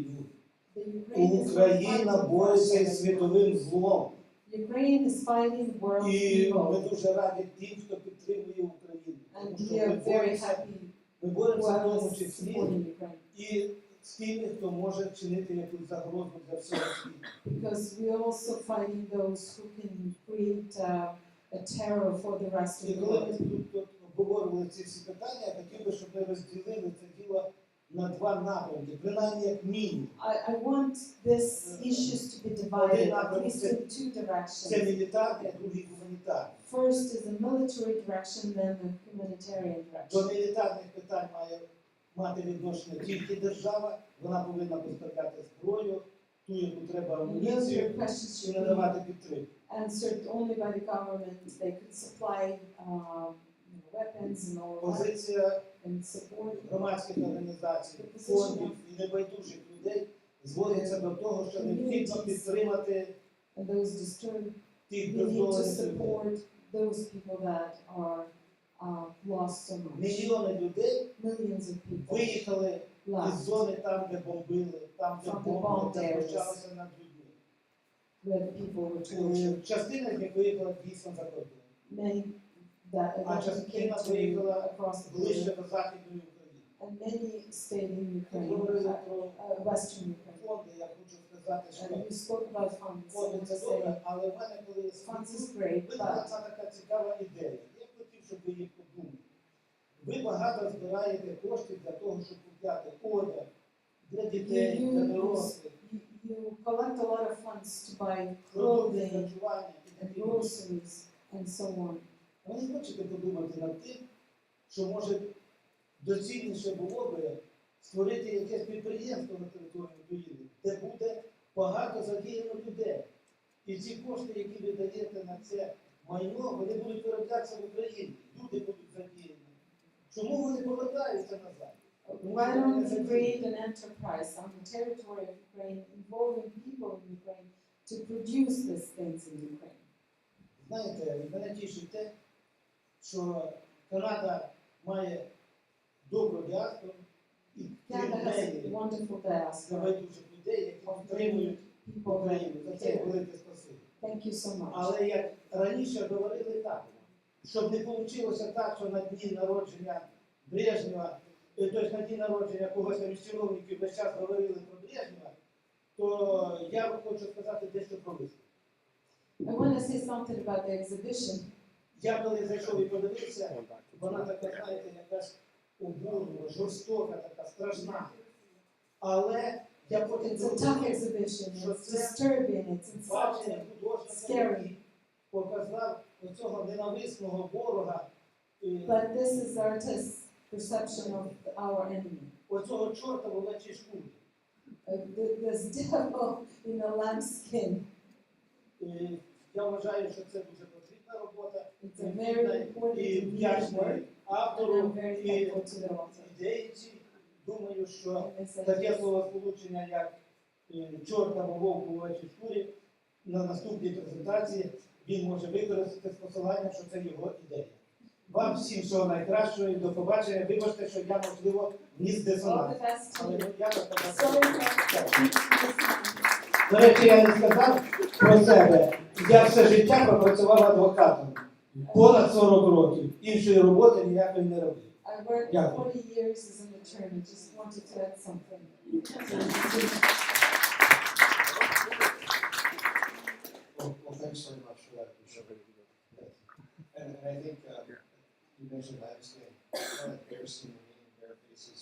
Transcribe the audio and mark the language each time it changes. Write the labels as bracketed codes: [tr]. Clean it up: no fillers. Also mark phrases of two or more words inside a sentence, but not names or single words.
[uk] Україна бореться із світовим злом. І ми дуже раді тим, хто підтримує Україну. Тому що ми боремося в тому числі і з тими, хто може чинити якусь загрозу для всього світу. [en] Because we are also fighting those who can create a terror for the rest of [uk] І [en] the [uk] коли [en] world. [uk] ми тут обговорювали ці всі питання, я хотів би, щоб ми розділили це діло на 2 напрямки, принаймні як мінімум. [en] I want these issues to be divided at least in 2 [uk] Це [en] directions. [uk] мілітарний, а другий гуманітарний. [en] First is the military direction, then the humanitarian [uk] До [en] direction. [uk] мілітарних питань має мати відношення тільки держава, вона повинна поставляти зброю, ту, яку треба амуніцію, [en] Military questions [uk] і [en] should be [uk] надавати підтримку. [en] answered only by the government. They could supply weapons and all that [uk] Позиція [en] and support. [uk] громадських організацій, фондів і небайдужих людей зводиться до того, що необхідно підтримати [en] And those disturbed, [uk] тих [en] we need to [uk] бездолених людей. [en] support those people that are lost so much. [uk] Мільйони людей [en] Millions of people [uk] виїхали із [en] left [uk] зони там, де бомбили, там, де [en] From the [uk] бомбили, [en] bombed [uk] де [en] areas. [uk] знущалися над людьми. [en] where the people were tortured. [uk] Частина з них виїхала дійсно за кордон, [en] Many that [uk] а [en] came [uk] частина [en] to [uk] виїхала [en] across the [uk] ближче [en] border, [uk] до Західної України. [en] and many stayed in [uk] Ми [en] Ukraine, [uk] говорили про [en] Western Ukraine. [uk] фонди, я хочу сказати, що [en] And we spoke about funds. [uk] фонди [en] And to [uk] це [en] say [uk] добре, але в мене коли [en] funds is great, [uk] виникла [en] but [uk] ця така цікава ідея. Я б хотів, щоб ви її подумали. Ви багато збираєте коштів для того, щоб купляти одяг для дітей, для дорослих, [en] you collect a lot of funds to buy [uk] продукти [en] clothing [uk] харчування і [en] and [uk] таке інше. [en] groceries and so on. [uk] А ви не хочете подумати над тим, що, може, доцільніше було би створити якесь підприємство на території України, де буде багато задіяно людей. І ці кошти, які ви даєте на це майно, вони будуть вироблятися в Україні. Люди будуть задіяні. Чому вони повертаються назад? [en] Why don't we create an enterprise on the territory of Ukraine, involving people in Ukraine to produce these things in Ukraine? [uk] Знаєте, мене тішить те, що Канада має добру діаспору і [en] Canada has a [uk] людей, [en] wonderful diaspora [uk] небайдужих людей, які [en] of [uk] підтримують [en] brilliant people [uk] Україну. За [en] that [uk] це [en] care. [uk] велике спасибі. [en] Thank you so much. [uk] Але як раніше говорили так, щоб не вийшло так, що на дні народження Брежнєва, тобто на дні народження когось там із чиновників весь час говорили про Брежнєва, то я хочу сказати дещо про виставку. [en] I want to say something about the exhibition. [uk] Я коли зайшов і подивився, вона така, знаєте, якась обурна, жорстока, така страшна. Але я потім [en] It's a tough exhibition. [uk] що [en] It's [uk] це [en] disturbing. It's [uk] бачення [en] insulting. [uk] художника, [en] Scary. [uk] який показав оцього ненависного ворога, [en] But this is artist's perception of our enemy. [uk] оцього чорта в овечій шкурі. [en] This devil in a lamb skin. [uk] Я вважаю, що це дуже потрібна робота, [en] It's a very important [uk] і [en] and needed [uk] вдячний [en] work, and [uk] автору [en] I'm very [uk] і [en] thankful to the author. [uk] ідеї ці. Думаю, що [en] And I say [uk] таке [en] this. [uk] словосполучення, як чорт або вовк у овечій шкурі, на наступній презентації він може використати з посиланням, що це його ідея. Вам всім всього найкращого і до побачення. Вибачте, що я, можливо, вніс [en] All [uk] дисонанс. [en] the best to [uk] Але [en] you. [uk] я так [en] Sorry [uk] сказав. [en] for [uk] До речі, я не сказав про себе. Я все життя пропрацював адвокатом. Понад 40 років. Іншої роботи ніякої не робив. [en] I worked Yeah. 40 years as an attorney. Just wanted to add something. Well, thanks very much for that. And I think you mentioned landscape. Kind of bear scene and bear faces.